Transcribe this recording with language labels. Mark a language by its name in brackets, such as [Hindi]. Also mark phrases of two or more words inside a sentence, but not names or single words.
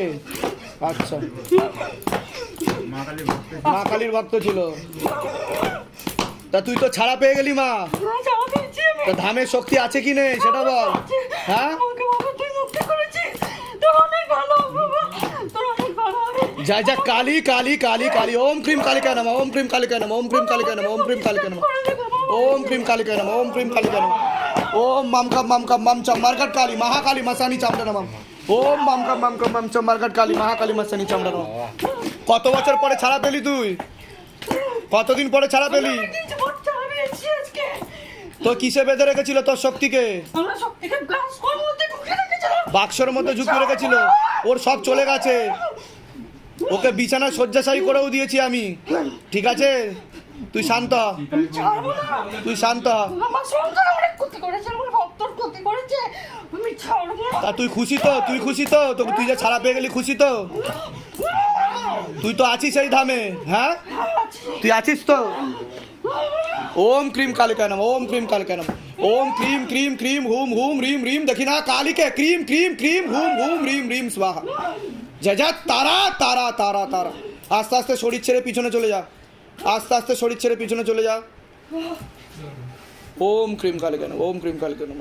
[Bangla] আচ্ছা মা কালীর ভক্ত ছিল। তা তুই তো ছাড়া পেয়ে গেলি মা, যাওয়া পেয়েছি আমি। তা ধামের শক্তি আছে কি নেই সেটা বল। হ্যাঁ আমাকে বাবা তুই মুক্তি করেছিস, তোর অনেক ভালো বাবা, তোর অনেক ভালো হবে। [Sanskrit] जय जय काली काली काली काली। ओम क्रीम कालिका नमः, ओम क्रीम कालिका नमः, ओम क्रीम कालिका नमः, ओम क्रीम कालिका नमः, ओम क्रीम कालिका नमः, ओम क्रीम कालिका नमः, ओम मम कम मम चम मरकट काली महाकाली मसानी चामड़ा नमः, ओम मम कम मम चम मरकट काली महाकाली मसानी चामड़ा नमः। [Bangla] কত বছর পরে ছাড়া পেলি তুই? কতদিন পরে ছাড়া পেলি? কিছু বাচ্চা বেরিয়েছি আজকে। তো কিসে বেঁধে রেখেছিল তোর শক্তিকে? আমরা সব থেকে গ্লাস কোর মধ্যে ঢুকে রেখেছিলাম। বাক্সর মধ্যে ঝুঁকিয়ে রেখেছিল, ওর সব চলে গেছে। ওকে বিছানা শয্যাশায়ী করেও দিয়েছি আমি, ঠিক আছে? তুই শান্ত হ, ছাড়বো না। তুই শান্ত হ। আমার সংসার অনেক ক্ষতি করেছে, আমার ভক্তর ক্ষতি করেছে, আমি ছাড়বো না। তা তুই খুশি তো? তুই খুশি তো? তোকে তুই যে ছাড়া পেয়ে গেলি, খুশি তো? তুই তো আছিস এই ধামে, হ্যাঁ? তুই আছিস তো? [Sanskrit] ওম ক্রিম কালিকায় নমঃ, ওম ক্রিম কালিকায় নমঃ, ওম ক্রিম ক্রিম ক্রিম হুম হুম রিম রিম। [Bangla] দেখি না [Sanskrit] কালিকে ক্রিম ক্রিম ক্রিম হুম হুম রিম রিম স্বাহা। [Bangla] যা যা তারা তারা তারা তারা। আস্তে আস্তে শরীর ছেড়ে পিছনে চলে যা, আস্তে আস্তে শরীর ছেড়ে পিছনে চলে যা। [Sanskrit] ওম ক্রিম কালিকায় নমঃ, ওম ক্রিম কালিকায় নমঃ।